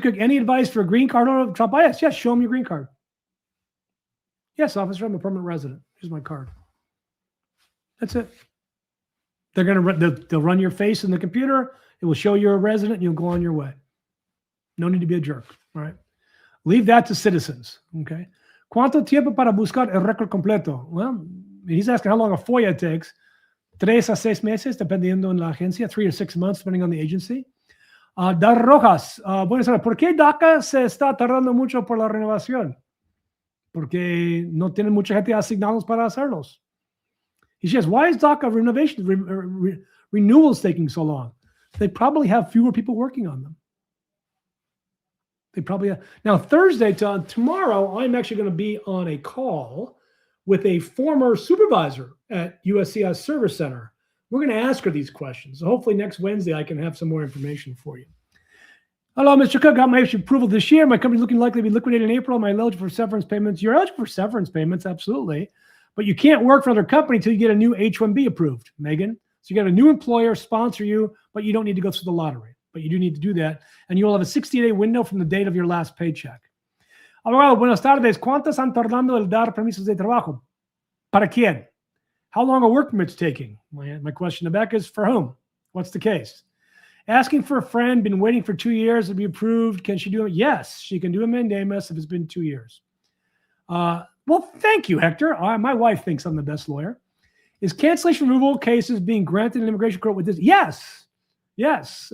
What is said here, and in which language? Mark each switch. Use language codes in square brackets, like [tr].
[en] Cook, any advice for a green card holder of Trump? Yes, show them your green card. Yes, officer, I'm a permanent resident. Here's my card. That's it. They'll run your face in the computer. It will show you're a resident and you'll go on your way. No need to be a jerk. All right. Leave that to citizens. Okay. [es] ¿Cuánto tiempo para buscar el récord completo? [en] Well, he's asking how long a FOIA takes. [es] 3 a 6 meses, dependiendo en la agencia. [en] 3 to 6 months, depending on the agency. [es] Dar Rojas, buenas tardes. ¿Por qué DACA se está tardando mucho por la renovación? Porque no tienen mucha gente asignados para hacerlos. [en] He says, why is DACA renewals taking so long? They probably have fewer people working on them. They probably have. Now, Thursday, tomorrow, I'm actually going to be on a call with a former supervisor at USCIS Service Center. We're going to ask her these questions. So hopefully next Wednesday, I can have some more information for you. Hello, Mr. Cook. Got my approval this year. My company's looking likely to be liquidated in April. Am I eligible for severance payments? You're eligible for severance payments, absolutely. But you can't work for another company until you get a new H-1B approved, Megan. So you got a new employer sponsor you, but you don't need to go through the lottery. But you do need to do that. And you'll have a 60-day window from the date of your last paycheck. [es] Abogado, buenas tardes. ¿Cuántas están tardando el dar permisos de trabajo? ¿Para quién? [en] How long are work permits taking? My question to Becca is for whom? What's the case? Asking for a friend, been waiting for 2 years to be approved. Can she do it? Yes, she can do a mandamus if it's been 2 years. Well, thank you, Hector. My wife thinks I'm the best lawyer. Is cancellation removal cases being granted in immigration court with this? Yes. Yes.